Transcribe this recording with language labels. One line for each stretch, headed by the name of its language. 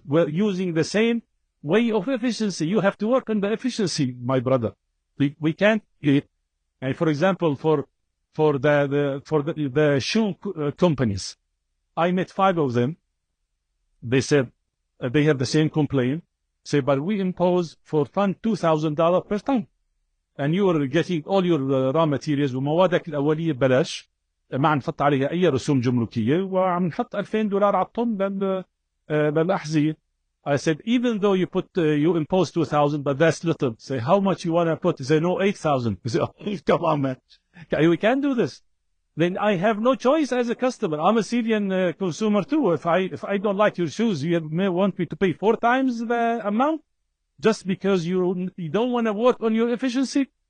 English: We're using the same way of efficiency. You have to work on the efficiency, my brother. We can't. And for example, for the shoe companies, I met 5 of them. They said they have the same complaint. Say, but we impose for ton $2,000 per ton.
Arabic: And you are getting all your raw materials وموادك الأولية ببلاش، ما عم نحط عليها أي رسوم جمركية، وعم نحط $2,000 على الطن للأحذية.
English: I said, even though you impose 2,000, but that's little. Say, how much you want to put? Say, no, 8,000. Say, oh, come on, man. We can't do this. Then I have no choice as a customer. I'm a Syrian consumer too. If I don't like your shoes, you may want me to pay 4 times the amount just because you don't want to work on your efficiency.